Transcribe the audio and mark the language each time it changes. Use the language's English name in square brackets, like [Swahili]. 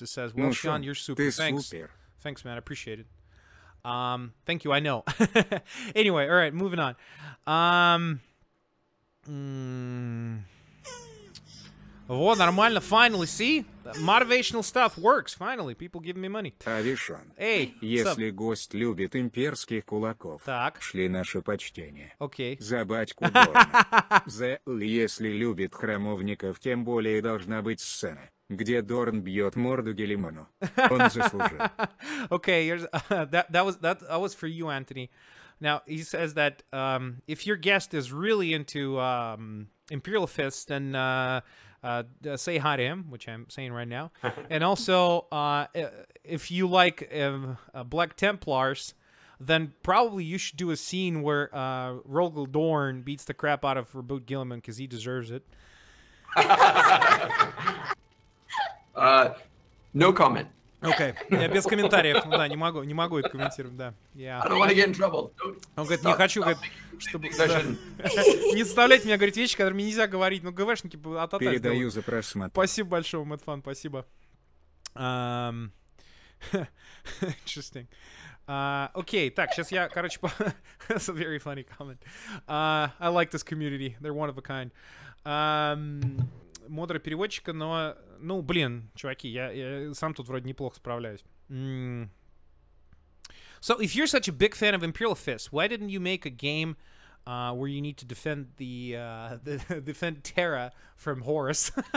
[English] It says, well, Sean, you're super. Thanks. Thanks, man. I appreciate it. Thank you. I know. Anyway, all right, moving on. [Russian] Вот, нормально, [English] finally, see? Motivational stuff works, finally. People giving me money. [Russian] Авишон, Эй, если гость любит имперских кулаков, шли наше почтение. Окей. За батьку Дорна. Если любит храмовников, тем более должна быть сцена, где Дорн бьет морду Гелимону. Он заслужил. [English] Okay, here's, that was for you, Anthony. Now, he says that if your guest is really into Imperial Fist, then say hi to him, which I'm saying right now. And also, if you like Black Templars, then probably you should do a scene where Rogel Dorn beats the crap out of Reboot Gilliman, because he deserves it. No comment. [Russian] Окей, я без комментариев, да, не могу это комментировать, да. [English] I don't want to get in trouble. [Russian] Он говорит, не хочу, говорит, чтобы... Не заставляйте меня говорить вещи, которые мне нельзя говорить, ну, ГВшники от-от-от. Передаю за просмотр. Спасибо большое, Мэтфан, спасибо. [English] Interesting. [Russian] Окей, так, сейчас я, короче, [English] That's a very funny comment. I like this community, they're one of a kind. [Russian] Модера переводчика, но, ну, блин, чуваки, я сам тут вроде неплохо справляюсь. [English] So, if you're such a big fan of Imperial Fist, why didn't you make a game where you need to defend defend Terra from Horus?